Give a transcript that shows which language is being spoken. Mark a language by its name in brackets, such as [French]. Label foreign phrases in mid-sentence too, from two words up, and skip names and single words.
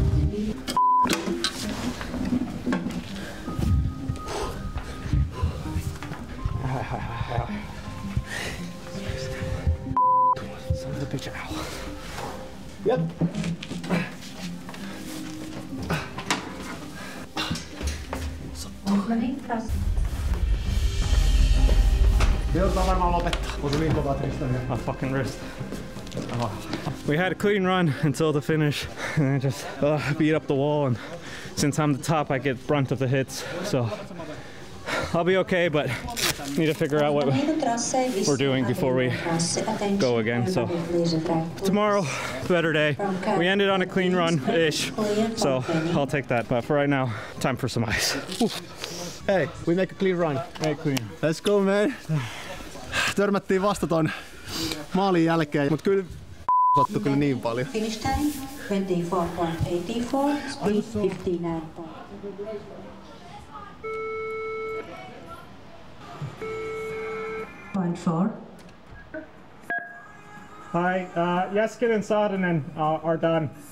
[English] Yep. [Finnish] Joudutaan varmaan lopettaa. Osui niin kovaa Tristania. [English] My fucking wrist. Oh. We had a clean run until the finish, and I just beat up the wall. And since I'm the top, I get brunt of the hits. So I'll be okay, but need to figure out what we're doing before we go again. So tomorrow, better day. We ended on a clean run-ish, so I'll take that. But for right now, time for some ice. Hey, we make a clean run. Make clean. Let's go, man. [Finnish] Törmättiin vasta ton maalin jälkeen, mut kyllä sattui kyllä niin paljon. [English] Finish time 24.84, speed 59. Hi, Jeskanen and Saarinen are done.